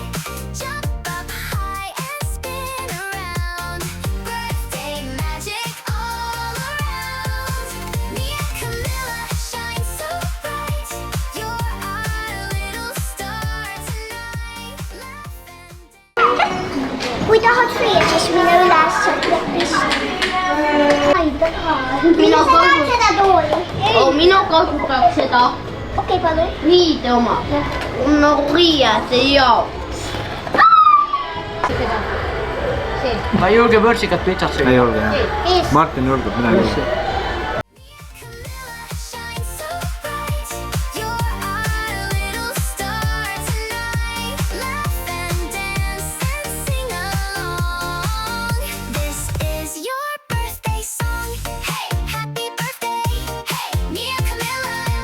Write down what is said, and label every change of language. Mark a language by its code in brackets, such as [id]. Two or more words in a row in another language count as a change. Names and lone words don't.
[en] Jump up high and spin around. Birthday magic all around. Miia Camilla, shine so bright. You're our little star tonight. Laugh and [et] Kui tahad süüa, siis mine üles sealt klapist. Mina sa tahad seda tooli? Mina kasutaks seda Okei, palun. riide oma. No riiete jaoks. Ma ei julge võrsikat pitsat süüa. Ei julge jah. Martin julgeb, mina ei julge. [en] Camilla, shine so bright. You're our little star tonight. Laugh and dance and sing along. This is your birthday song. Hey, happy birthday. Hey, Miia Camilla.